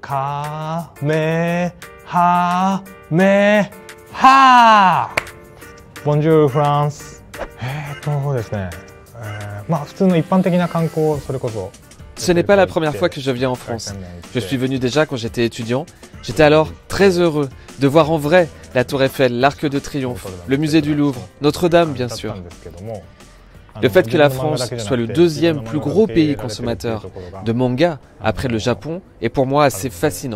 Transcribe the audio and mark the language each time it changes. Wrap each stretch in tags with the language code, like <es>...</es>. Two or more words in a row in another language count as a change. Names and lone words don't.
<ja>カメハメハ</ja> <fr>Bonjour France.</fr> <ja>ですね。まあ普通の一般的な観光、それこそ。</ja> <fr>Ce n'est pas la première fois que je viens en France. Je suis venu déjà quand j'étais étudiant. J'étais alors très heureux de voir en vrai la Tour Eiffel, l'Arc de Triomphe, le musée du Louvre, Notre-Dame bien sûr. Le fait que la France soit le deuxième plus gros pays consommateur de manga après le Japon est pour moi assez fascinant.</fr>